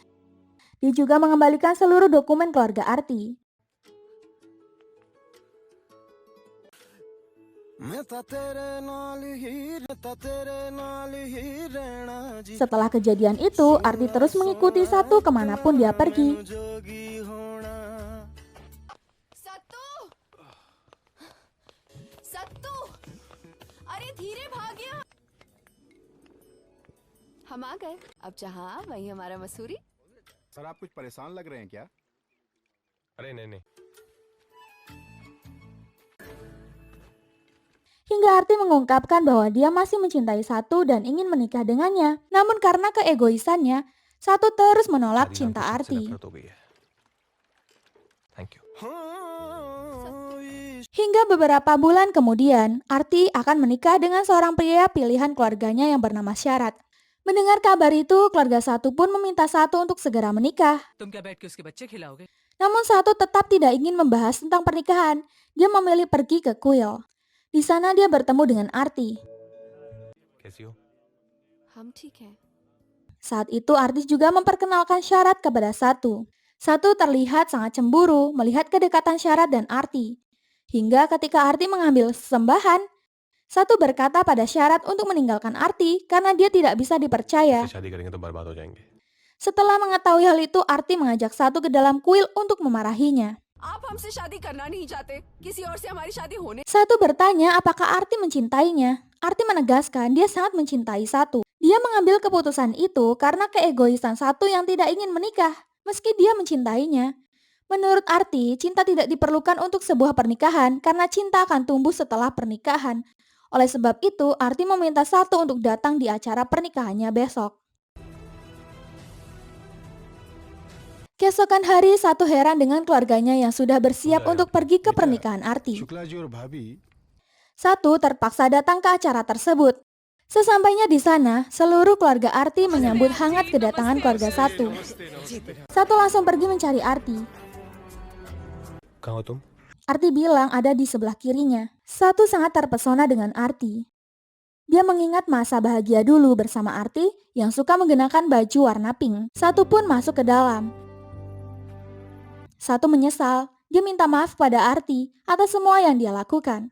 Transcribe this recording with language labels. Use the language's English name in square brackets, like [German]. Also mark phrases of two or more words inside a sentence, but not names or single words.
[Indonesian] Dia juga mengembalikan seluruh dokumen keluarga Arti. Setelah kejadian itu, Arti terus mengikuti Satu kemanapun dia pergi. [Hindi] सत्तू अरे धीरे भागिया हम आ गए अब जहाँ वहीं हमारा मसूरी सर आप कुछ परेशान लग रहे हैं क्या? अरे नहीं नहीं [Indonesian] Hingga Arti mengungkapkan bahwa dia masih mencintai Satu dan ingin menikah dengannya. Namun karena keegoisannya, Satu terus menolak cinta Arti. [English] Thank you. [Indonesian] Hingga beberapa bulan kemudian, Arti akan menikah dengan seorang pria pilihan keluarganya yang bernama Syarat. Mendengar kabar itu, keluarga Satu pun meminta Satu untuk segera menikah. Namun Satu tetap tidak ingin membahas tentang pernikahan. Dia memilih pergi ke kuil. Di sana dia bertemu dengan Arti. [Hindi] कैसी हो? हम ठीक हैं [Indonesian] Saat itu Arti juga memperkenalkan Syarat kepada Satu. Satu terlihat sangat cemburu melihat kedekatan Syarat dan Arti. Hingga ketika Arti mengambil sesembahan, Satu berkata pada Syarat untuk meninggalkan Arti karena dia tidak bisa dipercaya. [Hindi] शादी करेंगे तो बर्बाद हो जाएंगे. [Indonesian] Setelah mengetahui hal itu, Arti mengajak Satu ke dalam kuil untuk memarahinya. [Hindi] आप हमसे शादी करना नहीं चाहते किसी और से हमारी शादी होने [Indonesian] Satu bertanya apakah Arti mencintainya. Arti menegaskan dia sangat mencintai Satu. Dia mengambil keputusan itu karena keegoisan Satu yang tidak ingin menikah, meski dia mencintainya. Menurut Arti, cinta tidak diperlukan untuk sebuah pernikahan karena cinta akan tumbuh setelah pernikahan. Oleh sebab itu, Arti meminta Satu untuk datang di acara pernikahannya besok. Keesokan hari, Satu heran dengan keluarganya yang sudah bersiap untuk pergi ke pernikahan Arti. [Hindi] शुक्ला जी और भाभी [Indonesian] Satu terpaksa datang ke acara tersebut. Sesampainya di sana, seluruh keluarga Arti menyambut hangat kedatangan keluarga Satu. Satu langsung pergi mencari Arti. [Hindi] कहाँ हो तुम? [Indonesian] Arti bilang ada di sebelah kirinya. Satu sangat terpesona dengan Arti. Dia mengingat masa bahagia dulu bersama Arti yang suka mengenakan baju warna pink. Satu pun masuk ke dalam. Satu menyesal, dia minta maaf pada Arti atas semua yang dia lakukan.